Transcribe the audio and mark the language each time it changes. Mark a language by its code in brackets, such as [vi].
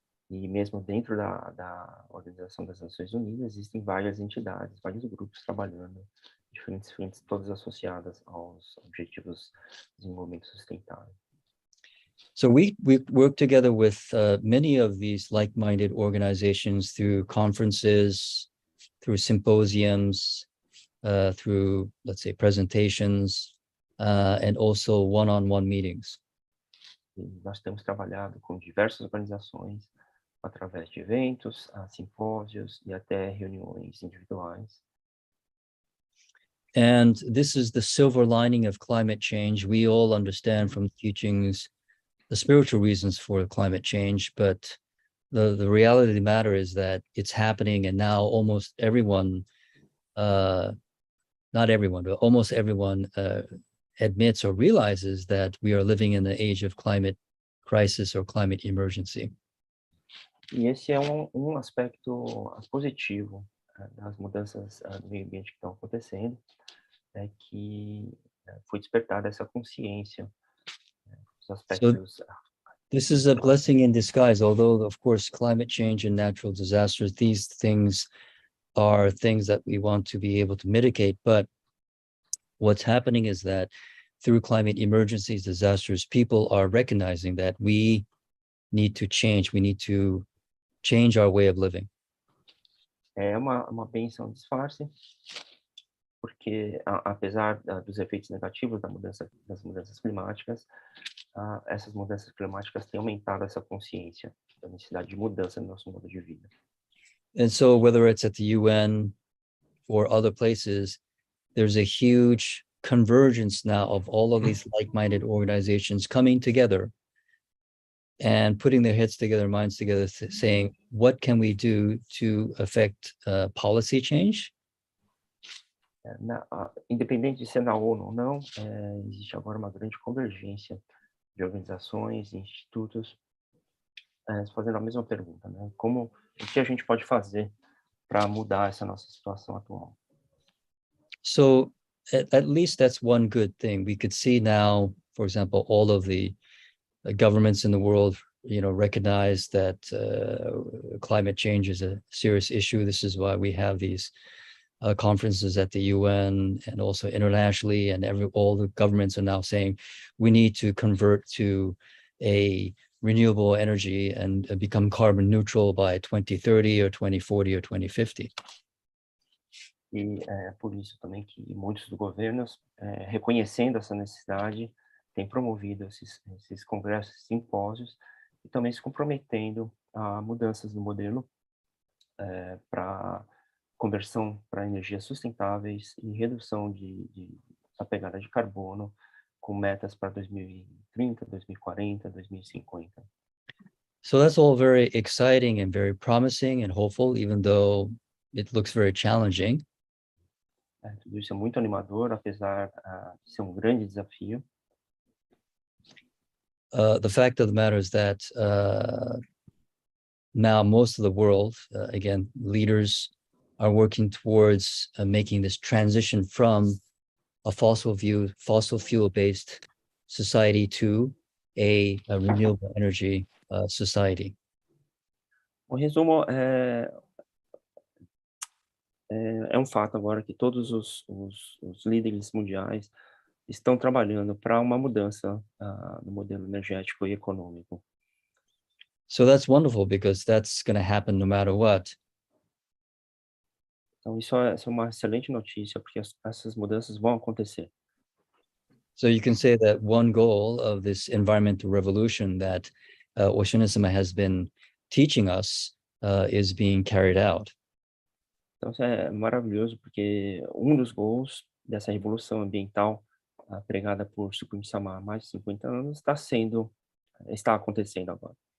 [pt] E mesmo dentro da Organização das Nações Unidas, existem várias entidades, vários grupos trabalhando, diferentes frentes, todas associadas aos Objetivos de Desenvolvimento Sustentável. [en] So we work together with many of these like-minded organizations through conferences, through symposiums, through, let's say, presentations, and also one-on-one meetings. [pt] E nós temos trabalhado com diversas organizações através de eventos, simpósios e até reuniões individuais. [en] And this is the silver lining of climate change. We all understand from teachings the spiritual reasons for climate change, but the reality of the matter is that it's happening, and now almost everyone, not everyone, but almost everyone admits or realizes that we are living in the age of climate crisis or climate emergency. [pt] E esse é um aspecto positivo das mudanças do meio ambiente que estão acontecendo, é que foi despertada essa consciência. [en] So this is a blessing in disguise, although, of course, climate change and natural disasters, these things are things that we want to be able to mitigate. But what's happening is that through climate emergencies, disasters, people are recognizing that we need to change. We need to change our way of living. [pt] É uma bênção disfarce, porque apesar dos efeitos negativos das mudanças climáticas, essas mudanças climáticas têm aumentado essa consciência da necessidade de mudança no nosso modo de vida. [en] And so whether it's at the UN or other places, there's a huge convergence now of all of these like-minded organizations coming together and putting their heads together, minds together, saying, what can we do to affect policy change? [pt] Independente de ser na ONU ou não, existe agora uma grande convergência de organizações e institutos fazendo a mesma pergunta, né? O que a gente pode fazer para mudar essa nossa situação atual? [en] So at least that's one good thing. We could see now, for example, all of the governments in the world, recognize that climate change is a serious issue. This is why we have these conferences at the UN and also internationally, and all the governments are now saying we need to convert to a renewable energy and become carbon neutral by 2030 or 2040 or 2050. [pt] E é por isso também que muitos dos governos, reconhecendo essa necessidade, têm promovido esses congressos, simpósios, e também se comprometendo a mudanças no modelo para conversão para energias sustentáveis e redução da pegada de carbono, com metas para 2030, 2040, 2050. [en] So that's all very exciting and very promising and hopeful, even though it looks very challenging. [pt] Tudo isso é muito animador, apesar de ser grande desafio. [en] The fact of the matter is that now most of the world, again, leaders are working towards making this transition from a fossil fuel-based society to a renewable energy society. [pt] O resumo é fato agora que todos os líderes mundiais estão trabalhando para uma mudança no modelo energético e econômico. [en] So that's wonderful, because that's going to happen no matter what. [pt] Então isso é uma excelente notícia, porque essas mudanças vão acontecer. [en] So you can say that one goal of this environmental revolution that Oshino-sama has been teaching us is being carried out. [pt] Então isso é maravilhoso, porque dos gols dessa revolução ambiental pregada por Shimizu há mais de 50 anos está acontecendo agora.